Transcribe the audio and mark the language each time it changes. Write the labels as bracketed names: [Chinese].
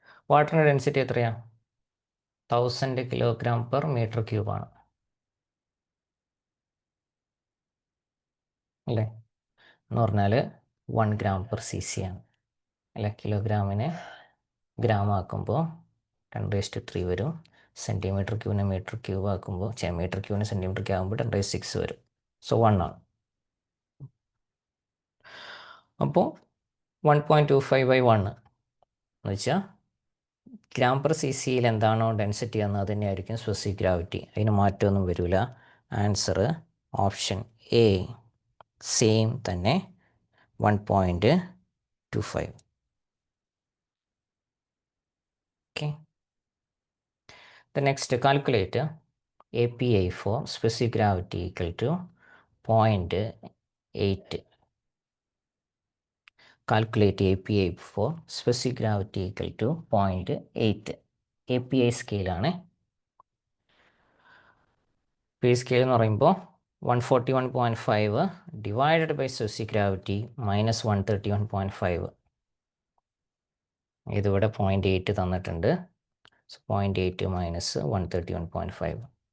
[Malayalam] വാട്ടറിൻ്റെ ഡെൻസിറ്റി എത്രയാണ്? 1000 kg/m³ ആണ് അല്ലേ? എന്ന് പറഞ്ഞാൽ 1 gram/cc ആണ് അല്ലേ? കിലോഗ്രാമിനെ ഗ്രാം ആക്കുമ്പോൾ 10³ വരും. cm³ m³ ആക്കുമ്പോൾ m³ cm³ ആകുമ്പോൾ 10�6 വരും. സോ 1 ആണ്. അപ്പോൾ 1.25/1 എന്ന് വെച്ചാൽ gram/cc എന്താണോ ഡെൻസിറ്റി എന്ന് അത് തന്നെയായിരിക്കും സ്പെസിഫിക് ഗ്രാവിറ്റി. അതിന് മാറ്റമൊന്നും വരില്ല. ആൻസർ ഓപ്ഷൻ എ, സെയിം തന്നെ, 1.25. [English] Okay. The next, calculate API for specific gravity equal to 0.8. Calculate API for specific gravity equal to 0.8. API സ്കെയിലാണ്. [Malayalam] Pay scale എന്ന് പറയുമ്പോൾ 141.5 ഡിവൈഡഡ് ബൈ സ്പെസിഫിക് ഗ്രാവിറ്റി -131.5. ഇതിവിടെ 0.8 തന്നിട്ടുണ്ട്. 0.8 മൈനസ് 131.5.